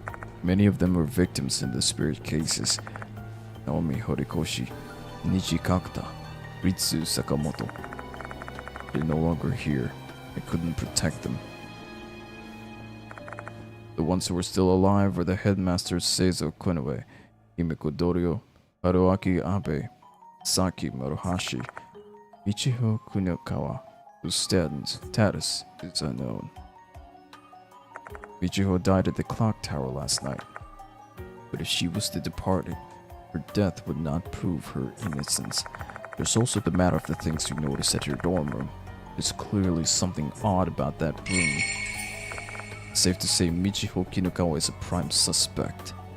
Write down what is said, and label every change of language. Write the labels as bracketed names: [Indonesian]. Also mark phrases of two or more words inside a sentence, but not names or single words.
[English] Many of them were victims in the spirit cases. Naomi Horikoshi, Nishi Kakuta, Ritsu Sakamoto. They're no longer here. I couldn't protect them. The ones who are still alive are the headmasters Seizo Konoe, Himeko Doryo, Haruaki Abe, Saki Maruhashi, Ichiho Kuniokawa, whose status is unknown. Michiho died at the clock tower last night, but if she was the departed, her death would not prove her innocence. There's also the matter of the things you notice at your dorm room. There's clearly something odd about that room. Safe to say Michiho Kinukawa is a prime suspect.